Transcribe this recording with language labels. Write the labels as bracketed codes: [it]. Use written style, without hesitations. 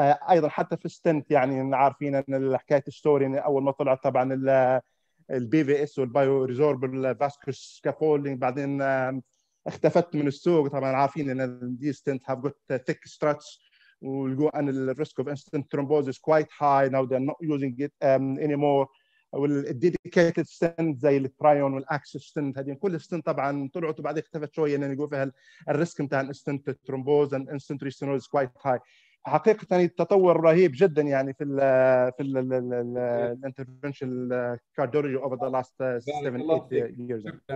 [ar] ايضا حتى في الستنت يعني عارفين ان حكايه الستوري ان اول ما طلعت طبعا البي في اس والبايو ريزوربل فاسكولار سكافولدنج، بعدين اختفت من السوق. طبعا عارفين ان دي ستنت [en] have got thick struts [ar] ولقوا ان الريسك اوف [en] instant thrombosis quite high. now they're not using it anymore. [ar] والديديكيتد ستنت زي الترايون والاكسس ستنت، هذه كل ستنت طبعا طلعت وبعدين اختفت شويه لان يقول فيها الريسك بتاع الانستنت ترومبوز [en] and instant restenosis quite high. [ar] حقيقه يعني التطور رهيب جدا يعني في الانترفنشن كارديولوجي [en] over the last 7-8 years.